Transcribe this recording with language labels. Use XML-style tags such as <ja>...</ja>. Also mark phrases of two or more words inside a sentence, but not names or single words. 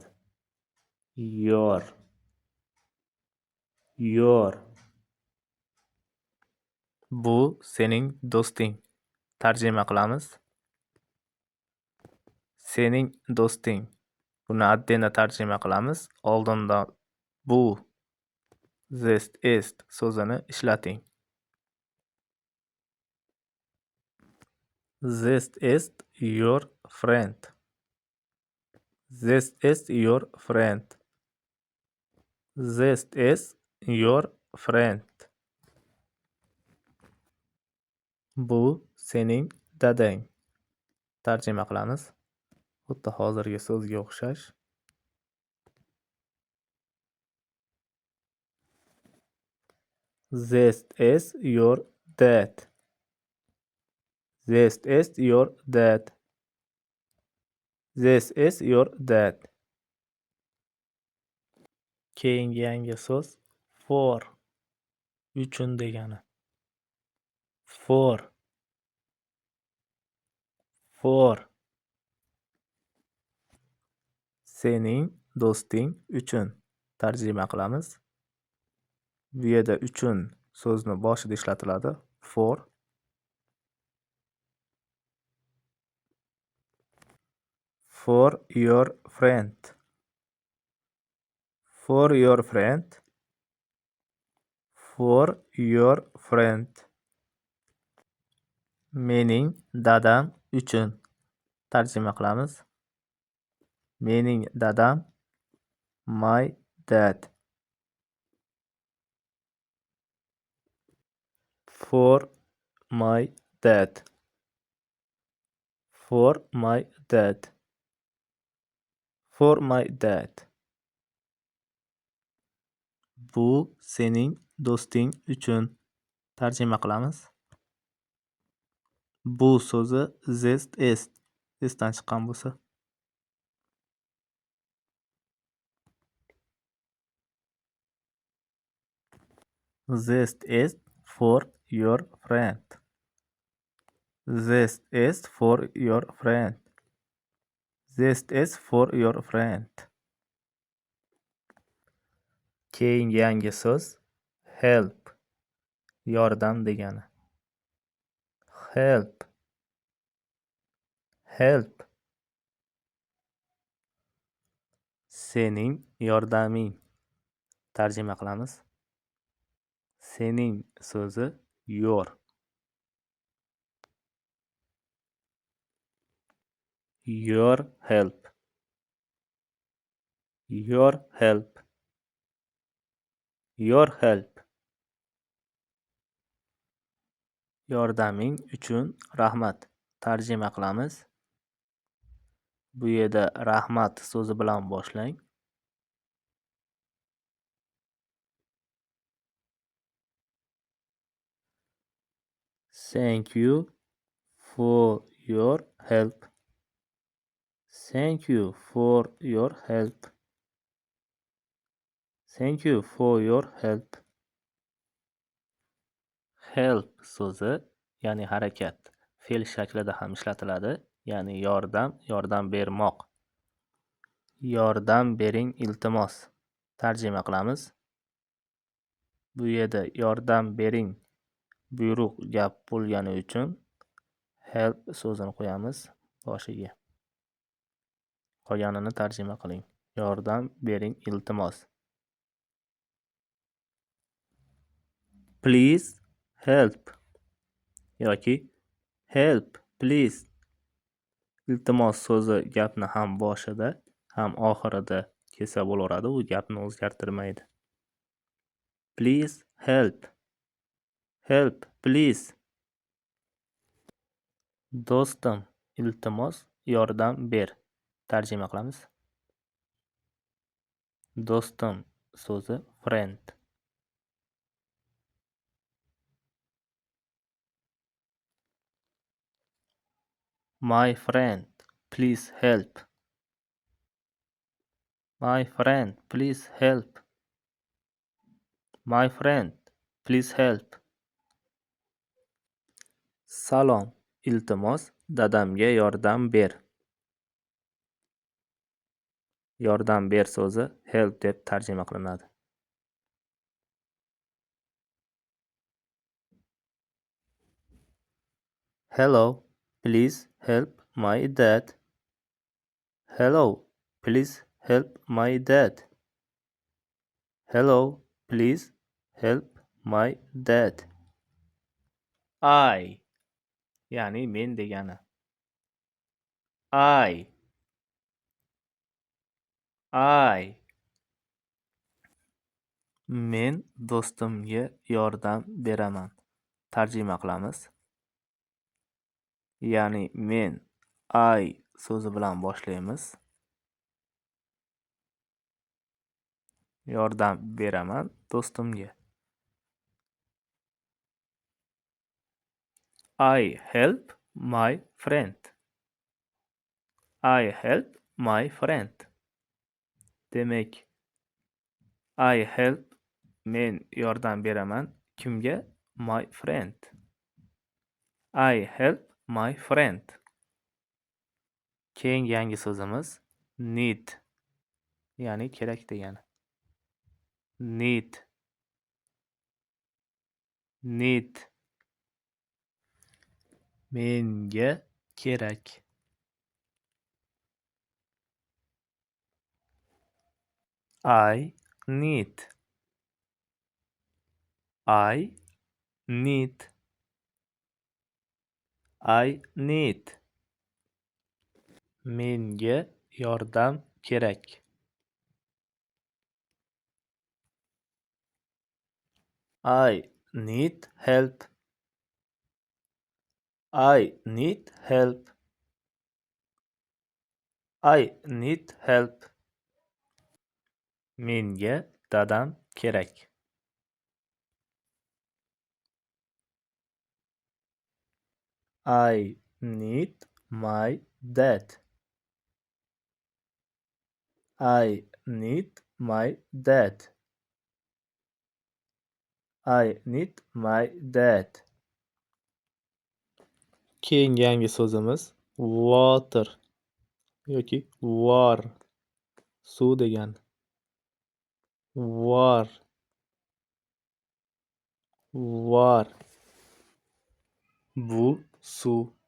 <en>Your. Your.</en> <uz>Bu sening do'sting. Tarjima qilamiz. Sening do'sting. Buni addenda tarjima qilamiz. Oldinda Bu</uz> <en>this is</en> <uz>so'zini ishlating.</uz> <en>This is your friend. This is your friend. This is your friend.</en> <uz>Bu sening dadang. Tarjima qilamiz. Xuddi hozirgi so'zga o'xshash.</uz> <en>This is your dad. This is your dad. This is your dad.</en> <uz>Keyingi yangi so'z for. Uchun degani.</uz> <en>For. For.</en> <uz>Sening do'sting uchun. Tarjima qilamiz. Bu yerda uchun so'zni boshida ishlatiladi.</uz> <en>For. For your friend. For your friend. For your friend.</en> <uz>Mening dadam uchun. Tarjima qilamiz. Mening dadam.</uz> <en>My dad. For my dad. For my dad. For my dad.</en> <uz>Bu sening do'sting uchun. Tarjima qilamiz. Bu so'zi</uz> <en>this is.</en> <uz>Esdan chiqqan bo'lsa.</uz> <en>This is for your friend. This is for your friend. This is for your friend.</en> <uz>Keyingi yangi so'z help. Yordam degani.</uz> <en>Help. Help.</en> <uz>Sening yordaming. Tarjima qilamiz. Sening so'zi your.</uz> <en>Your help. Your help. Your help.</en> <uz>Yordaming uchun rahmat. Tarjima qilamiz. Bu yerda rahmat so'zi bilan boshlang.</uz> <en>Thank you for your help. Thank you for your help. Thank you for your help.</en> <uz>Help so'zi, ya'ni harakat, fe'l shaklida ham ishlatiladi, ya'ni yordam bermoq. Yordam bering, iltimos. Tarjima qilamiz. Bu yerda yordam bering buyruq gap bo'lgani uchun help so'zini qo'yamiz boshiga. Qolganini tarjima qiling. Yordam bering, iltimos.</uz> <en>Please help yoki help please.</en> <uz>Iltimos so'zi gapni ham boshida, ham oxirida kelsa bo'laveradi, u gapni o'zgartirmaydi.</uz> <en>Please help. Help please.</en> <uz>Do'stim, iltimos yordam ber. Tarjima qilamiz. Do'stim so'zi friend.</uz> <en>My friend, please help. My friend, please help. My friend, please help.</en> <uz>Salom, iltimos dadamga yordam ber. Yordam ber so'zi help deb tarjima qilinadi.</uz> <en>Hello, please help my dad. Hello, please help my dad. Hello, please help my dad.</en> <uz>I ya'ni men degani. I men do'stimga yordam beraman. Tarjima qilamiz. Ya'ni men I so'zi bilan boshlaymiz. Yordam beraman do'stimga.</uz> <en>I help my friend. I help my friend.</en> <uz>Demak,</uz> <en>I help</en> <uz>men yordam beraman. Kimga?</uz> <en>My friend. I help my friend.</en> <uz>Keyingi yangi so'zimiz need, ya'ni kerak degani. Need. Menga kerak.</uz> <en>I need. I need. I need.</en> <uz>Menga yordam kerak.</uz> <en>I need help. I need help. I need help.</en> <uz>Menga dadam kerak.</uz> <en>I need my dad. I need my dad. I need my dad.</en> <uz>Keyingi yangi so'zimiz water yoki war, suv degani. War. Bu suv.</uz>